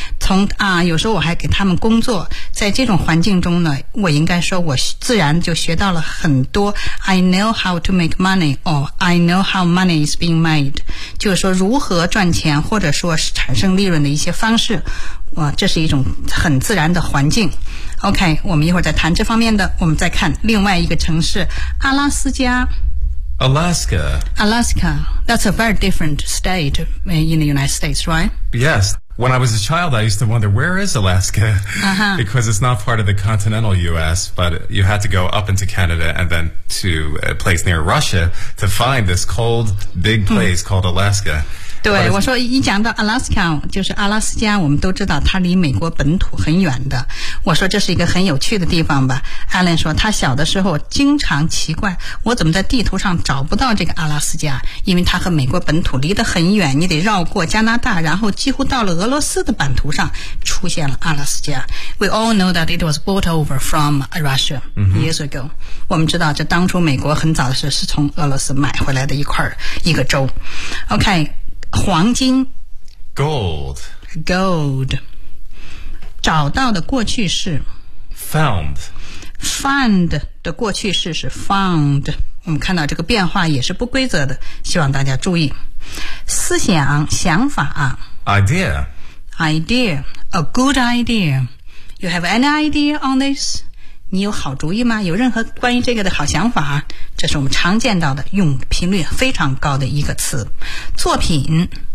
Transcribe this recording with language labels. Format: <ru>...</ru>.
<zh>从有时候我还给他们工作，在这种环境中呢，我应该说我自然就学到了很多</zh> <en>I know how to make money or I know how money is being made,</en> <zh>就是说如何赚钱或者说是产生利润的一些方式，哇，这是一种很自然的环境。 OK, 我们一会儿再谈这方面的。我们再看另外一个城市，阿拉斯加。</zh> <en>Alaska. Alaska, that's a very different state in the United States, right? Yes. When I was a child, I used to wonder, where is Alaska? Uh-huh. Because it's not part of the continental U.S., but you had to go up into Canada and then to a place near Russia to find this cold, big place called Alaska.</en> <zh>对，我说一讲到 Alaska， 就是阿拉斯加，我们都知道它离美国本土很远的。我说这是一个很有趣的地方吧。Alan 说他小的时候经常奇怪，我怎么在地图上找不到这个阿拉斯加？因为它和美国本土离得很远，你得绕过加拿大，然后几乎到了俄罗斯的版图上出现了阿拉斯加。</zh> <en>We all know that it was brought over from Russia years ago.、 Mm-hmm.</en> <zh>我们知道这当初美国很早的时候是从俄罗斯买回来的一块一个州。 OK。 黄金</zh> <en>Gold</en> <zh>Gold 找到的过去式</zh> <en>Found</en> <zh>Found 的过去式是 Found 我们看到这个变化也是不规则的希望大家注意思想想法</zh> <en>Idea Idea A good idea You have any idea on this?</en> <zh>你有好主意吗有任何关于这个的好想法这是我们常见到的用频率非常高的一个词作品</zh>